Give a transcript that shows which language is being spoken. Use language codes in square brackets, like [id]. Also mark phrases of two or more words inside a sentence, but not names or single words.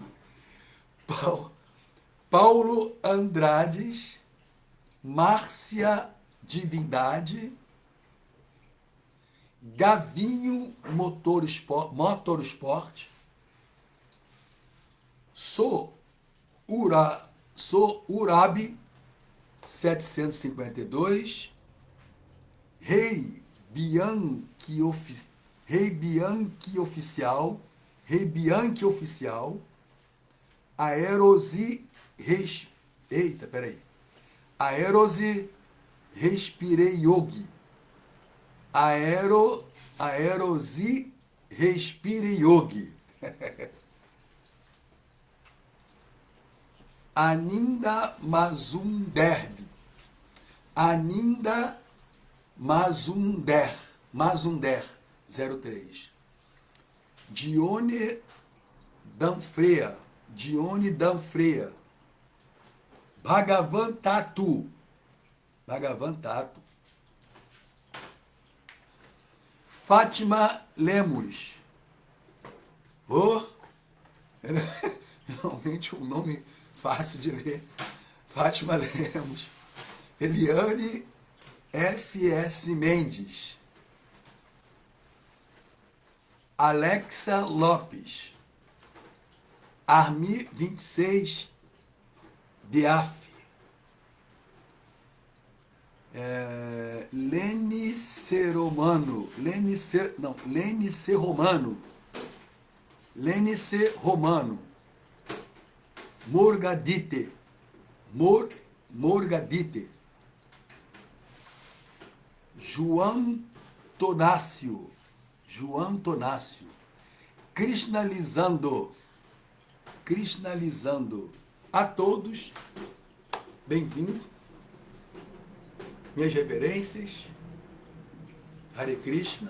[pt] Paulo Andrades, Márcia Divindade, Gavinho Motorsport, Urabi 752, Rei Bianchi Oficial, Aerosi Respirei Yogi, Aerosi Respire Yogi. Aninda Mazunder 03. Dione Danfreya. Dione Danfreya. Bhagavan Tatu. Bhagavan Tatu. Fátima Lemos. Oh, realmente um nome fácil de ler. Fátima Lemos. Eliane F.S. Mendes. Alexa Lopes. Armi 26 Deaf. Lene Seromano. Lene Seromano. Lene Seromano. Morgadite. Morgadite. João Tonácio. João Tonácio. Krishnalizando. Krishnalizando. A todos, bem-vindo. Minhas reverências. Hare Krishna.